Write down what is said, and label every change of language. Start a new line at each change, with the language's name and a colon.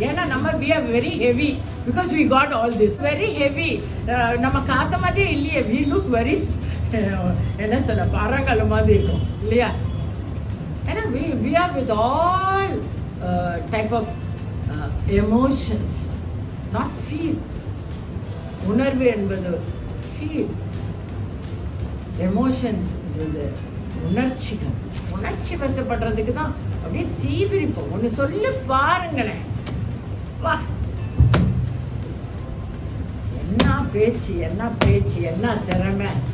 Tamil: ஏன்னா நம்ம
English: we are very heavy because we got all this very heavy.
Tamil: நம்ம காத்த மாதிரியே இல்லையே.
English: we look very
Tamil: என்ன சொல்ல, பரங்கல மாதிரி இருக்கும் இல்லையா? ஏன்னா
English: we are with all type of emotions, not feel.
Tamil: உணர்வு என்பது
English: feel, emotions
Tamil: உணர்ச்சிகள். உணர்ச்சி வசப்படுறதுக்கு தான் அப்படியே தீவிரிப்போம். ஒண்ணு சொல்லி பாருங்களேன், வா என்ன பேச்சு, என்ன பேச்சு, என்ன திறமை.